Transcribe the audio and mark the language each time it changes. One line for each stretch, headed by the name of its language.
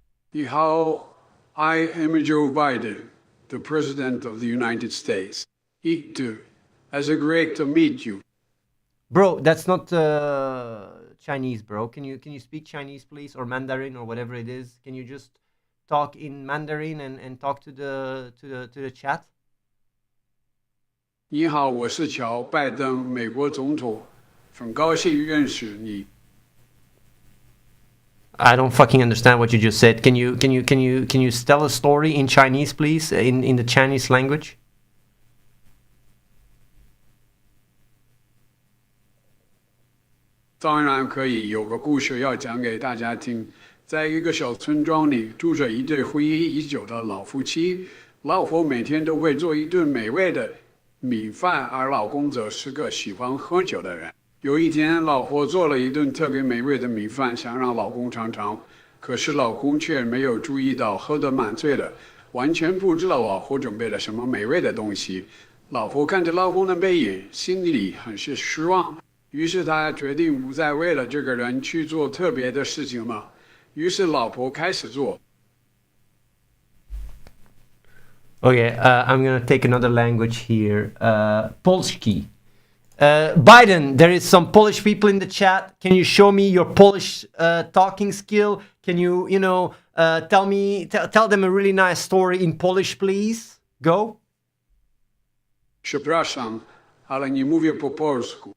Chinese: 你好,
English: I am Joe Biden, the President of the United States. It is great to meet you. Bro, that's not Chinese, bro. Can you speak Chinese, please, or Mandarin or whatever it is? Can you just talk in Mandarin and talk to the chat?
Chinese: 你好，我是乔·拜登，美国总统，很高兴认识你。
English: I don't fucking understand what you just said. Can you tell a story in Chinese, please, in the Chinese language?
Chinese: 当然可以，有个故事要讲给大家听。在一个小村庄里，住着一对婚姻已久的老夫妻。老婆每天都会做一顿美味的米饭，而老公则是个喜欢喝酒的人。有一天，老婆做了一顿特别美味的米饭，想让老公尝尝，可是老公却没有注意到，喝得满醉的，完全不知道老婆准备了什么美味的东西。老婆看着老公的背影，心里很是失望。于是她决定不再为了这个人去做特别的事情了。于是老婆开始做。
English: Okay, I'm gonna take another language here. Polski. Biden, there is some Polish people in the chat. Can you show me your Polish talking skill? Can you, tell them a really nice story in Polish, please? Go.
Polish: Przepraszam, ale nie mówię po polsku.